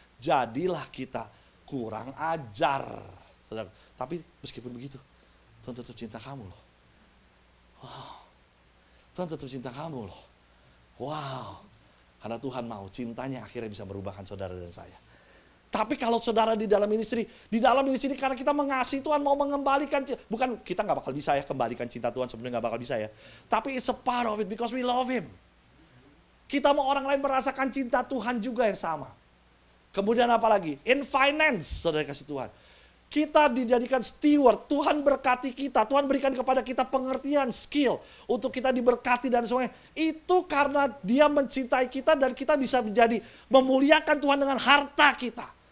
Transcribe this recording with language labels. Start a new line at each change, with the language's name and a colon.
Indonesian: Jadilah kita kurang ajar. Tapi meskipun begitu, Tuhan tetap cinta kamu loh. Wow. Tuhan tetap cinta kamu loh. Wow. Karena Tuhan mau cintanya akhirnya bisa merubahkan saudara dan saya. Tapi kalau saudara di dalam ministry karena kita mengasihi Tuhan, mau mengembalikan, bukan kita nggak bakal bisa ya kembalikan cinta Tuhan, sebenarnya nggak bakal bisa ya.
English: Tapi it's a part of it because we love Him.
Indonesian: Kita mau orang lain merasakan cinta Tuhan juga yang sama. Kemudian apa lagi? In finance, saudara kasih Tuhan. Kita dijadikan steward, Tuhan berkati kita, Tuhan berikan kepada kita pengertian, skill untuk kita diberkati dan semuanya. Itu karena Dia mencintai kita dan kita bisa menjadi memuliakan Tuhan dengan harta kita.